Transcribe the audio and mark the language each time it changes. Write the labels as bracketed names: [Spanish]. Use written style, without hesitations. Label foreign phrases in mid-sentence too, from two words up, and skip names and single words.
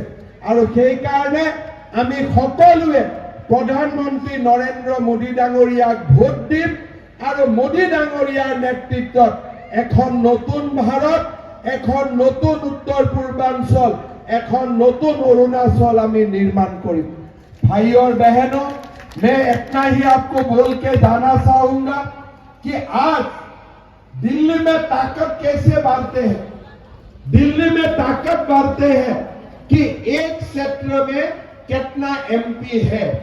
[Assamese] আৰু সেইকাৰণে আমি সকলোৱে প্ৰধানমন্ত্ৰী নৰেন্দ্ৰ মোদী ডাঙৰীয়াক ভোট দিম আৰু মোদী ডাঙৰীয়াৰ নেতৃত্বত এখন নতুন ভাৰত, এখন নতুন উত্তৰ পূৰ্বাঞ্চল, এখন নতুন অरुणाचल আমি [Hindi] निर्माण करें। भाई और बहनों, मैं इतना ही आपको बोल के जाना चाहूंगा कि आज दिल्ली में ताकत कैसे बढ़ते हैं। दिल्ली में ताकत बढ़ते हैं कि एक क्षेत्र में कितना एमपी है।